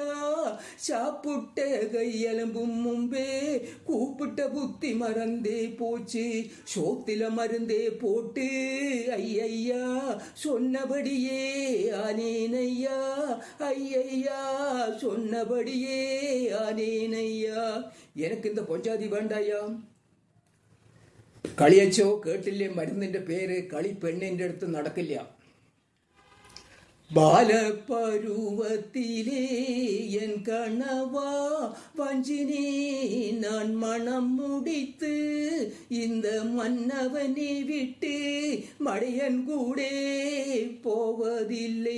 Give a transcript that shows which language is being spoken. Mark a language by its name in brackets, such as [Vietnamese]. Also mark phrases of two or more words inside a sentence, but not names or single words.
[Tamil] சாப்பிட்ட கையெலும்பும் முன்பே கூப்பிட்ட புத்தி மறந்தே போச்சு. சோத்தில மருந்தே போட்டு ஐயா சொன்னபடியே ஆனேனையா. ஐயா சொன்னபடியே ஆனேனையா. எனக்கு இந்த பொஞ்சாதி வேண்டாயா. [Malayalam] കളിയച്ചോ കേട്ടില്ലേ? മരുന്നിന്റെ പേര് കളി പെണ്ണിന്റെ അടുത്ത് നടക്കില്ല. [Tamil] பாலப்பருவத்திலே என் கணவா வஞ்சினே நான் மனம் முடித்து இந்த மன்னவனை விட்டு மடையன் கூட போவதில்லை.